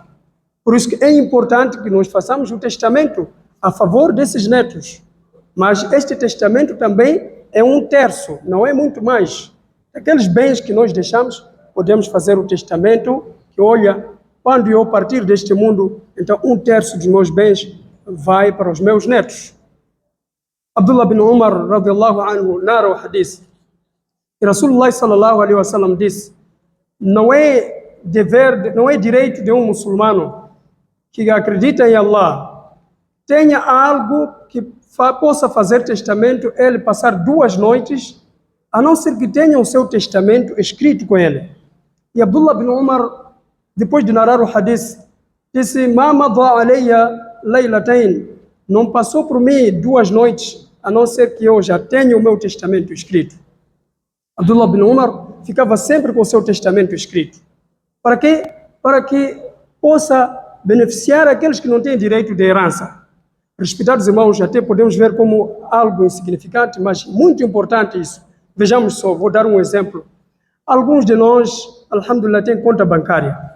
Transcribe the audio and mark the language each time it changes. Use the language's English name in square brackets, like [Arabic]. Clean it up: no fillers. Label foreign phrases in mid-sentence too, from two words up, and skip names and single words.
[Portuguese] Por isso que é importante que nós façamos o testamento a favor desses netos. Mas este testamento também é 1/3, não é muito mais. Aqueles bens que nós deixamos, podemos fazer o testamento que, olha, quando eu partir deste mundo, então 1/3 dos meus bens vai para os meus netos. Abdullah bin Umar, [Arabic] رضي الله عنه, [Portuguese] narra o hadith. E [Arabic] رسول الله صلى الله عليه وسلم [Portuguese] disse: não é direito de um muçulmano que acredita em Allah, tenha algo que possa fazer testamento, ele passar 2 noites, a não ser que tenha o seu testamento escrito com ele. E Abdullah bin Umar, depois de narrar o hadith, disse: [Arabic] ما مضت عليّ ليلتان, [Portuguese] não passou por mim 2 noites, a não ser que eu já tenha o meu testamento escrito. Abdullah bin Umar ficava sempre com o seu testamento escrito. Para quê? Para que possa beneficiar aqueles que não têm direito de herança. Respeitados irmãos, até podemos ver como algo insignificante, mas muito importante isso. Vejamos só, vou dar um exemplo. Alguns de nós, alhamdulillah, têm conta bancária.